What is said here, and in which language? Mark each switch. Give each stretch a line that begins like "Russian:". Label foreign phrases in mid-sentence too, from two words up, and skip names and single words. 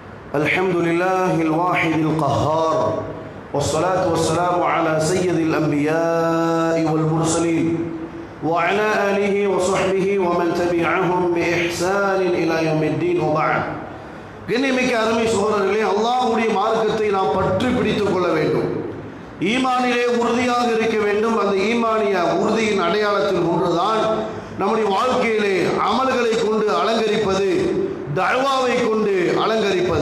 Arabic: الحمد لله الواحد القهار والصلاة والسلام على سيد الأنبياء والمرسلين وعلى آله وصحبه ومن تبعهم بإحسان إلى يوم الدين وبعد.
Tamil: கண்ணியமிக்க அருமை சகோதரர்களே, அல்லாஹ்வுடைய மார்க்கத்தை நாம் பற்றி பிடித்துக் கொள்ள வேண்டும். ஈமானிலே உறுதியாக இருக்க வேண்டும். அந்த ஈமானிய உறுதியின் அடையாளத்தில் ஒன்றுதான் நம்முடைய வாழ்க்கையிலே அமல்களை கொண்டு அலங்கரிப்பது, தஅவாவை கொண்டு அலங்கரிப்பது.